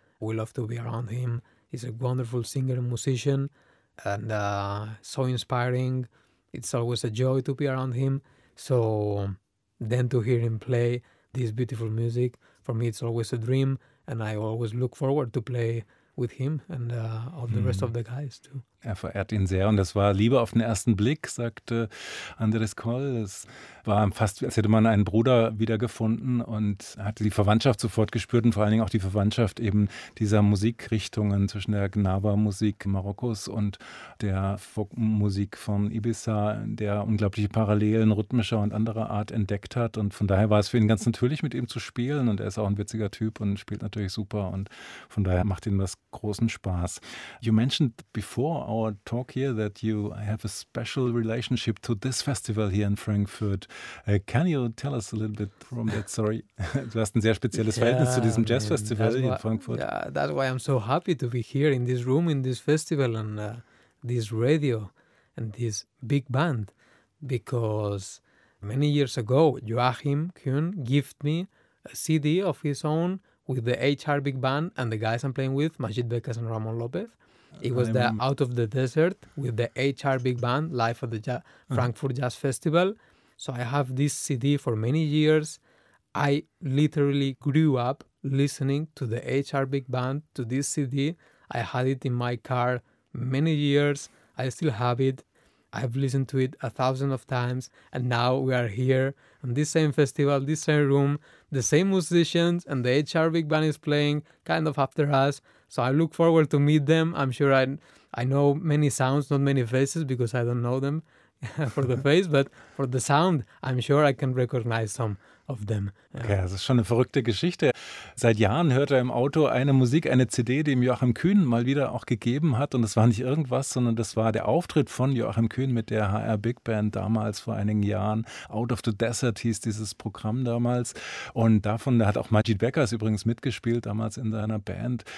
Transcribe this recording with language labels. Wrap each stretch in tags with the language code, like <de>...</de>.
<en>We love to be around him. He's a wonderful singer and musician, and so inspiring. It's always a joy to be around him. So then to hear him play this beautiful music, for me it's always a dream, and I always look forward to play with him and all the rest of the guys too.</en> <de>Er verehrt ihn sehr und das war Liebe auf den ersten Blick, sagte Andres Coll. Es war fast, als hätte man einen Bruder wiedergefunden und hatte die Verwandtschaft sofort gespürt und vor allen Dingen auch die Verwandtschaft eben dieser Musikrichtungen zwischen der Gnawa-Musik Marokkos und der Folkmusik von Ibiza, der unglaubliche Parallelen rhythmischer und anderer Art entdeckt hat. Und von daher war es für ihn ganz natürlich, mit ihm zu spielen. Und er ist auch ein witziger Typ und spielt natürlich super. Und von daher macht ihm das großen Spaß.</de> <en>You mentioned before our talk here that you have a special relationship to this festival here in Frankfurt. Can you tell us a little bit from that story?</en> <de>Du hast ein sehr spezielles Verhältnis zu diesem Jazz Festival in Frankfurt.</de> <en>Yeah, that's why I'm so happy to be here in this room, in this festival, and this radio and this big band, because many years ago Joachim Kühn gave me a CD of his own with the HR Big Band and the guys I'm playing with, Majid Beckers and Ramon López. It was the Out of the Desert with the HR Big Band, live at the Frankfurt Jazz Festival. So I have this CD for many years. I literally grew up listening to the HR Big Band, to this CD. I had it in my car many years. I still have it. I've listened to it 1,000 of times. And now we are here on this same festival, this same room, the same musicians, and the HR Big Band is playing kind of after us. So I look forward to meet them. I'm sure I know many sounds, not many faces, because I don't know them for the face, but for the sound, I'm sure I can recognize some of them.</en> <de>Okay, das ist schon eine verrückte Geschichte. Seit Jahren hört er im Auto eine Musik, eine CD, die ihm Joachim Kühn mal wieder auch gegeben hat. Und das war nicht irgendwas, sondern das war der Auftritt von Joachim Kühn mit der HR Big Band damals vor einigen Jahren. Out of the Desert hieß dieses Programm damals. Und davon hat auch Majid Beckers übrigens mitgespielt damals in seiner Band.</de>